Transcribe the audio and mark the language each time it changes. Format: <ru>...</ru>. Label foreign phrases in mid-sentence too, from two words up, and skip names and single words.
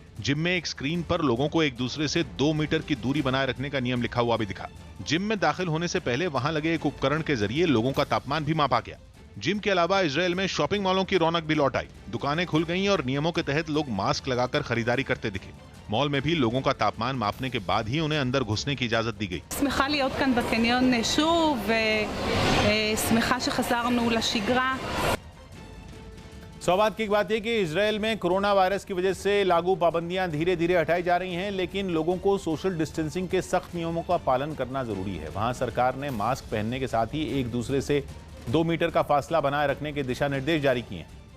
<hi>जिम में एक स्क्रीन पर लोगों को एक दूसरे से 2 मीटर की दूरी बनाए रखने का नियम लिखा हुआ भी दिखा। जिम में दाखिल होने से पहले वहां लगे एक उपकरण के जरिए लोगों का तापमान भी मापा गया। जिम के अलावा इजराइल में</hi> <en>shopping malls</en> <hi>की रौनक भी लौट आई। दुकानें खुल गईं और नियमों के तहत लोग मास्क लगाकर खरीदारी करते दिखे। मॉल में भी लोगों का तापमान मापने के बाद ही उन्हें अंदर घुसने की इजाजत दी गई।</hi> <he>שמחה להיות כאן בקניון שוב ושמחה שחזרנו לשגרה।</he> <hi>सौ बात की एक बात यह कि इजराइल में कोरोना वायरस की वजह से लागू पाबंदियां धीरे धीरे हटाई जा रही हैं, लेकिन लोगों को</hi> <en>social distancing</en> <hi>के सख्त नियमों का पालन करना जरूरी है। वहां सरकार ने मास्क पहनने के साथ ही एक दूसरे से 2 मीटर का फासला बनाए रखने के दिशा निर्देश जारी किए हैं।</hi>